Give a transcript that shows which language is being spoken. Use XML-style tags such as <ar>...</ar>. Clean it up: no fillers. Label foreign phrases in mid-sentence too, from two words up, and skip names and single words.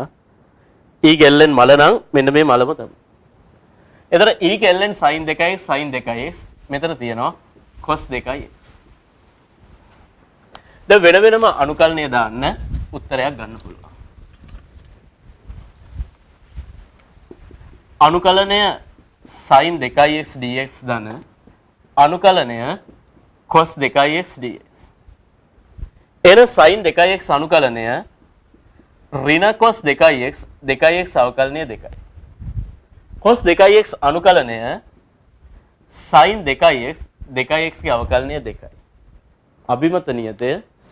<si>e ගේ ln මල නම් මෙන්න මේ මලම තමයි. එතන e ගේ ln sin 2x sin 2x මෙතන තියෙනවා cos 2x. දැන් වෙන වෙනම අනුකලනය දාන්න උත්තරයක් ගන්න පුළුවන්. අනුකලනය sin 2x dx ධන අනුකලනය cos 2x dx. එන sin 2x අනුකලනය ඍණ cos 2x 2x අවකලනය 2යි. cos 2x අනුකලනය sin 2x 2x ගේ අවකලනය 2යි. අභිමත නියතය c.</si>